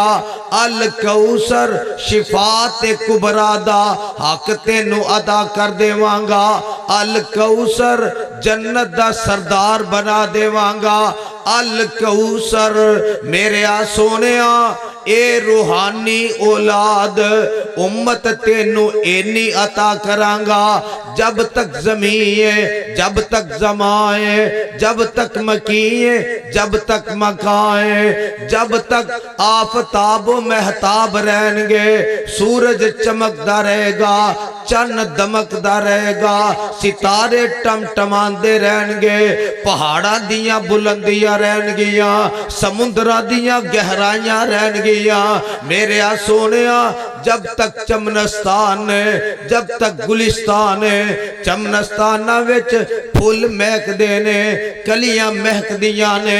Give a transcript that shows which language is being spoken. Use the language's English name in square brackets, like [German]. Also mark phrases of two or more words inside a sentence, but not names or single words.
[Punjabi] ਅਲ ਕੌਸਰ ਸ਼ਿਫ਼ਾਤ ਕੁਬਰਾ ਦਾ ਹੱਕ ਤੈਨੂੰ ਅਦਾ ਕਰ ਦੇਵਾਂਗਾ। ਅਲ ਕੌਸਰ ਜੰਨਤ ਦਾ ਸਰਦਾਰ ਬਣਾ ਦੇਵਾਂਗਾ। ਅਲ ਕੌਸਰ ਮੇਰੇ ਆ ਸੋਹਣਿਆ ਏ ਰੂਹਾਨੀ ਔਲਾਦ ਉੱਮਤ ਤੈਨੂੰ ਏਨੀ ਅਤਾ ਕਰਾਂਗਾ, ਜਬ ਤਕ ਜ਼ਮੀਏ, ਜਬ ਤਕ ਜ਼ਮਾਏ, ਜਬ ਤਕ ਮਕੀਏ, ਜਬ ਤਕ ਮਕਾਏ, ਜਬ ਤਕ ਆਫ਼ਤਾਬ ਮਹਿਤਾਬ ਰਹੇਂਗੇ, ਸੂਰਜ ਚਮਕਦਾ ਰਹੇਗਾ, ਚੰਨ ਦਮਕਦਾ ਰਹੇਗਾ, ਸਿਤਾਰੇ ਟਿਮਟਿਮਾਂਦੇ ਰਹੇਂਗੇ, ਪਹਾੜਾਂ ਦੀਆਂ ਬੁਲੰਦੀਆਂ ਰਹਿਣਗੀਆਂ, ਸਮੁੰਦਰਾਂ ਦੀਆਂ ਗਹਿਰਾਈਆਂ ਰਹਿਣਗੀਆਂ। ਮੇਰੇ ਆ ਸੋਹਣਿਆ ਜਬ ਤਕ ਚਮਨਿਸਤਾਨ ਹੈ, ਜਬ ਤਕ ਗੁਲਿਸਤਾਨ ਹੈ, ਚਮਨਿਸਤਾਨਾਂ ਵਿੱਚ ਫੁੱਲ ਮਹਿਕਦੇ ਨੇ, ਕਲੀਆਂ ਮਹਿਕਦੀਆਂ ਨੇ।